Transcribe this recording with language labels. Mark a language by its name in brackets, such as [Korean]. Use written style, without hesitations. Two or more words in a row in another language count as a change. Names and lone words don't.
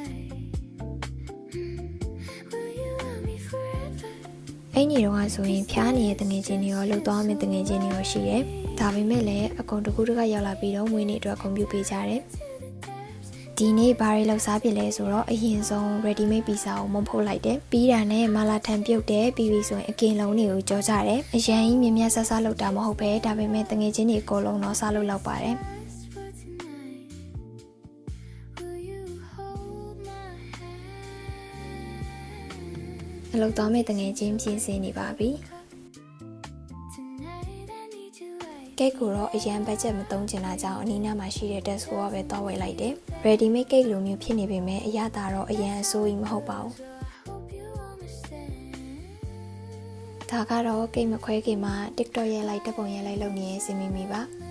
[Burmese] အဲ့ဒီတော့ဆိုရင်ဖျားနေတဲ့တငယ်ချင်းတွေရောလှုပ်သွားမယ့်တငယ်ချင်းတွေရောရှိတယ်ဒါပေမဲ့လည်းအကုန်တကူတ ကရောက်လာပြီးတော့မွေးနေ့အတွက်ဂုဏ်ပြုပေးကြတယ်ဒီနေ့ဘာတွေလောက်စားဖြစ်လဲဆိုတော့အရင်ဆုံး [English] ready made pizza [Burmese] ကိုမုံဖုတ်လိုက်တယ်ပြီးတာနဲ့မာလာထန်ပြုတ်တယ်ပြီးပြီဆိုရင်အကင်လုံးတွေကိုကြောကြတယ်အရင်ကြီးမြင်မြတ်ဆဆလောက်တာမဟုတ်ပဲဒါပေမဲ့တငယ်ချင်းတွေအကုန်လုံးတော့စားလို့လောက်ပါတယ်အလုပ်သွားမဲ့တငယ်ချင်းပြင်ဆင်နေပါပြီ ကိတ်ကိုတော့အရန်ဘတ်ဂျက်မသုံးချင်တာကြောင့်အနီးနားမှာရှိတဲ့ Tesco ကပဲသွားဝယ်လိုက်တယ် [English] ready made cake [Burmese] လိုမျိုးဖြစ်နေပေမဲ့အရသာတော့အရန်အဆိုးကြီးမဟုတ်ပါဘူးဒါကတော့ကိတ်မခွဲခင်မှာ TikTok ရဲ့လိုက်တက်ပုံရဲ့လိုက်လုပ်နေရစင်မိပါ